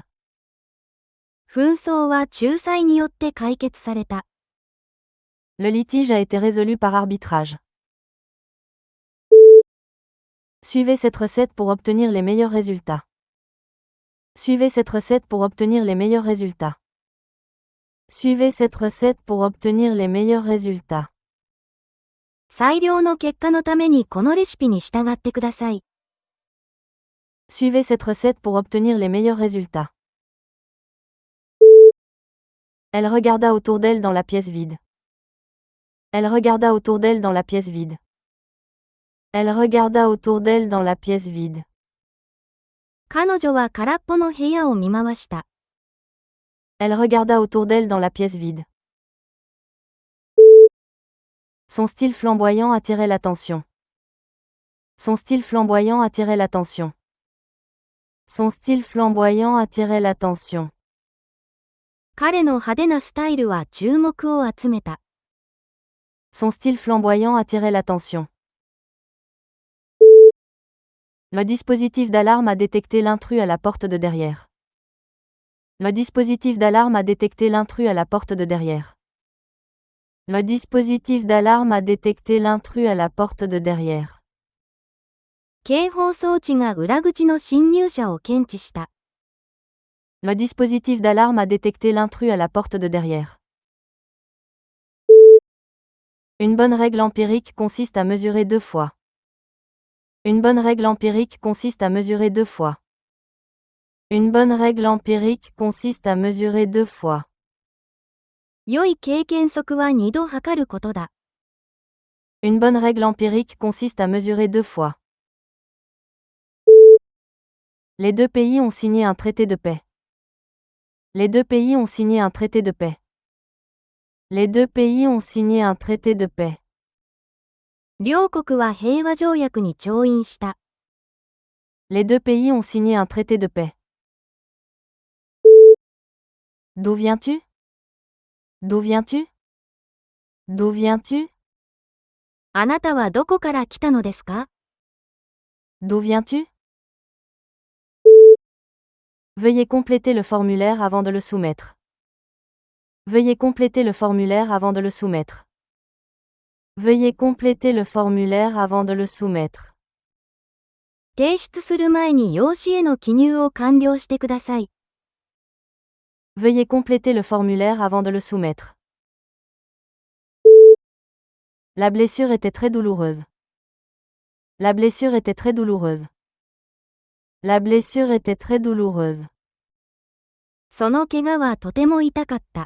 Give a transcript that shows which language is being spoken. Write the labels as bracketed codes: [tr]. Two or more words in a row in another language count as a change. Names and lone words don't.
[ja] 紛争は仲裁によって解決された。 [fr] Le litige a été résolu par arbitrage. Suivez cette recette pour obtenir les meilleurs résultats. Suivez cette recette pour obtenir les meilleurs résultats. Suivez cette recette pour obtenir les meilleurs résultats. [ja] 最良の結果のためにこのレシピに従ってください。 [fr] Suivez cette recette pour obtenir les meilleurs résultats. Elle regarda autour d'elle dans la pièce vide. Elle regarda autour d'elle dans la pièce vide. Elle regarda autour d'elle dans la pièce vide. [ja] 彼女は空っぽの部屋を見回した。 [fr] Elle regarda autour d'elle dans la pièce vide. Son style flamboyant attirait l'attention. Son style flamboyant attirait l'attention. Son style flamboyant attirait l'attention. [ja] 彼の派手なスタイルは注目を集めた。 [fr] Son style flamboyant attirait l'attention. Le dispositif d'alarme a détecté l'intrus à la porte de derrière. Le dispositif d'alarme a détecté l'intrus à la porte de derrière. Le dispositif d'alarme a détecté l'intrus à la porte de derrière. [ja] 警報装置が裏口の侵入者を検知した。 [fr] Le dispositif d'alarme a détecté l'intrus à la porte de derrière. Une bonne règle empirique consiste à mesurer 2 fois. Une bonne règle empirique consiste à mesurer 2 fois. Une bonne règle empirique consiste à mesurer 2 fois. [ja] 良い経験則は2度測ることだ。 [fr] Une bonne règle empirique consiste à mesurer 2 fois. Les deux pays ont signé un traité de paix. Les deux pays ont signé un traité de paix. Les deux pays ont signé un traité de paix. [ja] 両国は平和条約に調印した。 [fr] Les deux pays ont signé un traité de paix. D'où viens-tu? D'où viens-tu? D'où viens-tu? [ja] あなたはどこから来たのですか？ [fr] D'où viens-tu? Veuillez compléter le formulaire avant de le soumettre. Veuillez compléter le formulaire avant de le soumettre. Veuillez compléter le formulaire avant de le soumettre. [ja] 提出する前に用紙への記入を完了してください。 [fr] Veuillez compléter le formulaire avant de le soumettre. La blessure était très douloureuse. La blessure était très douloureuse. La blessure était très douloureuse. [ja] その怪我はとても痛かった。